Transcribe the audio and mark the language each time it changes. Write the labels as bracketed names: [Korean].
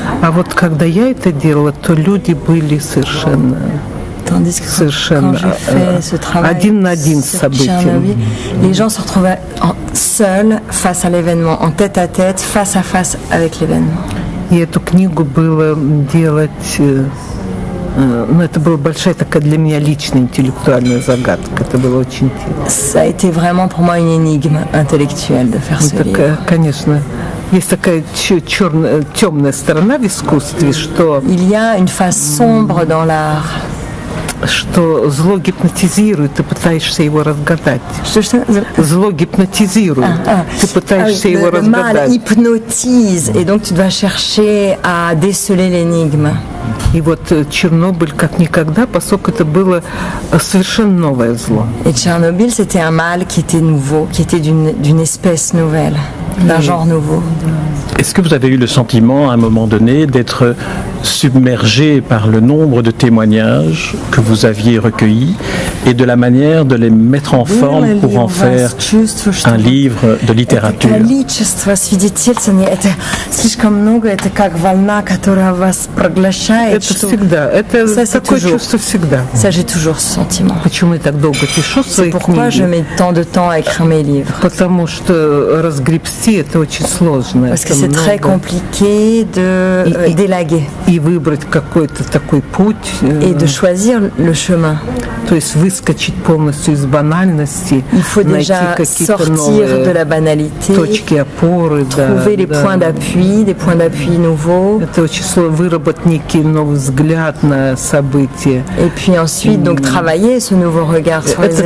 [Russian] А вот когда я это делала, то люди были совершенно... [French] Tandis que quand j'ai fait ce travail sur Tchernobyl, les gens se retrouvaient seuls face à l'événement, en tête à tête, face à face avec l'événement. [Russian] И эту книгу было делать... Ну, это была большая такая для меня личная интеллектуальная загадка. Это было очень интересно. [French] Ça a été vraiment pour moi une énigme intellectuelle de faire ce livre. [Russian] Конечно. Есть такая темная сторона в искусстве, что... [French] Il y a une face sombre dans l'art. [Russian] что зло гипнотизирует, ты пытаешься его разгадать. Зло гипнотизирует, ты пытаешься его разгадать. [French] Le mal hypnotise, et donc tu dois chercher à déceler l'énigme. [Russian] И вот Чернобыль как никогда, поскольку это было совершенно новое зло. [French] Et Tchernobyl, c'était un mal qui était nouveau, qui était d'une espèce nouvelle, d'un genre nouveau. Est-ce que vous avez eu le sentiment, à un moment donné, d'être submergé par le nombre de témoignages que vous aviez recueillis et de la manière de les mettre en forme pour en faire un livre de littérature? [Russian] Количество свидетельствований, это слишком много, это как волна, которая вас проглощает. Это всегда, это такое чувство всегда. [French] Ça, j'ai toujours ce sentiment. [Russian] Почему я так долго пишу свои книги? [French] Pourquoi je mets tant de temps à écrire mes livres? [Russian] Потому что разгребсти это очень сложно. [French] Parce que c'est très compliqué de d'élaguer. [Russian] И выбрать какой-то такой путь. [French] Et de choisir le chemin. [Russian] То есть выскочить полностью из банальности. [French] Il faut déjà sortir de la banalité. [Russian] Точки опоры. [French] Trouver les points d'appui, des points d'appui nouveaux. [Russian] Это очень сложно, выработать некий новый взгляд на события. [French] Et puis ensuite, donc travailler ce nouveau regard sur les événements.